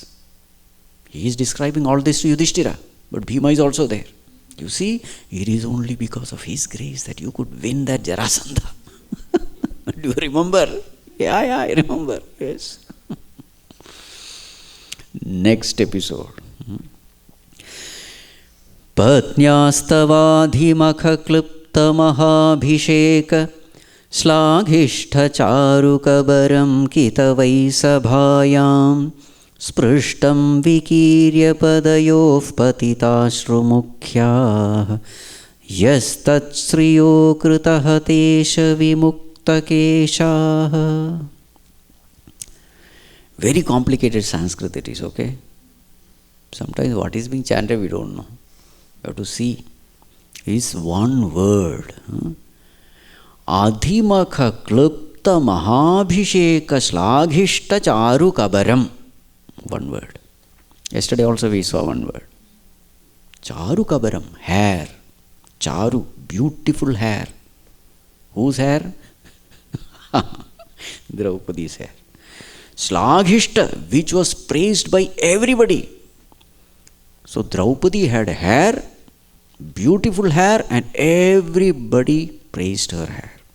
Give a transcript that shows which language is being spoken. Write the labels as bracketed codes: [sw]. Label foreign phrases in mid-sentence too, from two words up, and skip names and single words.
[en] He is describing all this to Yudhishthira, but Bhima is also there. You see, it is only because of His grace that you could win that Jarasandha. Do you remember? Yeah, I remember. Yes. Next episode. [sa] पत्न्यास्तवाधिमखक्लुप्तमहाभिषेक श्लाघिष्ठचारुकबरं कितवैसभायां स्पृष्टं विकीर्य पदयोः पतिताश्रुमुख्याः यस्तत्श्रियो कृतः तेषविमुक्तकेशाः. [en] Very complicated Sanskrit it is, okay? Sometimes what is being chanted we don't know. You have to see. It's one word. [sa] अधिमख क्लृप्त महाभिषेक श्लाघिष्ठ चारु कबरम्. [en] One word. Yesterday also we saw one word. [sa] चारु कबरम्, [en] hair. Charu, beautiful hair. Whose hair? Draupadi's hair. Slaghishta, which was praised by everybody. So Draupadi had hair, beautiful hair, and everybody praised her hair.